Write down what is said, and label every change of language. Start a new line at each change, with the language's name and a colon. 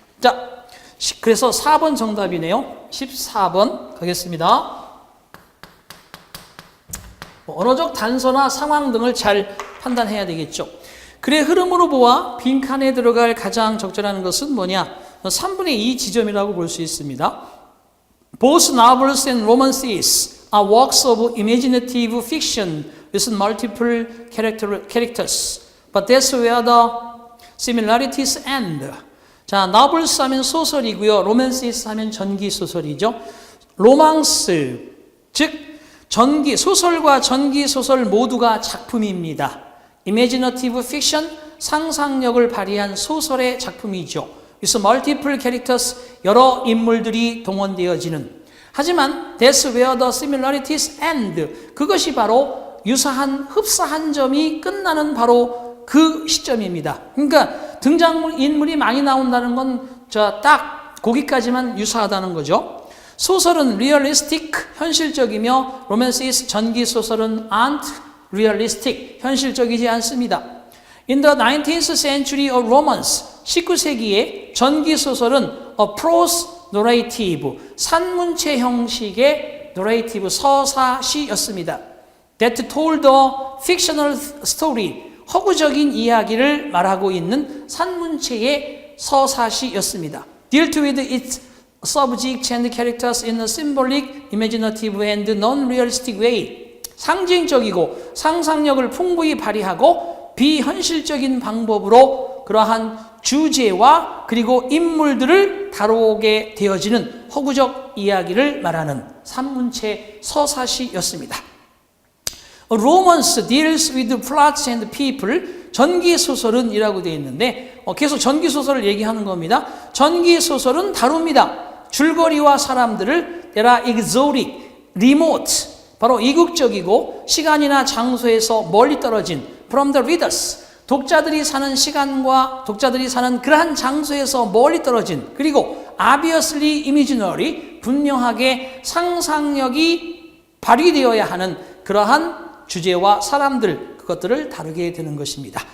Korean: 자, 그래서 4번 정답이네요. 14번 가겠습니다. 언어적 단서나 상황 등을 잘 판단해야 되겠죠. 글의 흐름으로 보아 빈칸에 들어갈 가장 적절한 것은 뭐냐? 3분의 2 지점이라고 볼 수 있습니다.
English: Both novels and romances are works of imaginative fiction with multiple characters, but that's where the similarities end.
Korean: 자, novels 하면 소설이고요. romances 하면 전기소설이죠. 로망스, 즉 소설과 전기소설 모두가 작품입니다. imaginative fiction, 상상력을 발휘한 소설의 작품이죠. 그래서 multiple characters, 여러 인물들이 동원되어지는. 하지만
English: that's where the similarities end.
Korean: 그것이 바로 흡사한 점이 끝나는 바로 그 시점입니다. 그러니까 등장인물이 많이 나온다는 건 딱 거기까지만 유사하다는 거죠. 소설은 realistic, 현실적이며 romances, 전기소설은
English: aren't realistic,
Korean: 현실적이지 않습니다.
English: In the 19th century of romance,
Korean: 19세기의 전기소설은
English: a prose narrative,
Korean: 산문체 형식의
English: narrative,
Korean: 서사시였습니다.
English: that told a fictional story.
Korean: 허구적인 이야기를 말하고 있는 산문체의 서사시였습니다.
English: dealt with its subject and characters in a symbolic, imaginative and non-realistic way.
Korean: 상징적이고 상상력을 풍부히 발휘하고 비현실적인 방법으로 그러한 주제와 그리고 인물들을 다루게 되어지는 허구적 이야기를 말하는 산문체 서사시였습니다.
English: Romance deals with plots and people.
Korean: 전기소설은 이라고 되어 있는데 계속 전기소설을 얘기하는 겁니다. 전기소설은 다룹니다. 줄거리와 사람들을
English: There are exotic, remote,
Korean: 바로 이국적이고 시간이나 장소에서 멀리 떨어진
English: from the readers,
Korean: 독자들이 사는 시간과 독자들이 사는 그러한 장소에서 멀리 떨어진, 그리고
English: obviously imaginary,
Korean: 분명하게 상상력이 발휘되어야 하는 그러한 주제와 사람들, 그것들을 다루게 되는 것입니다.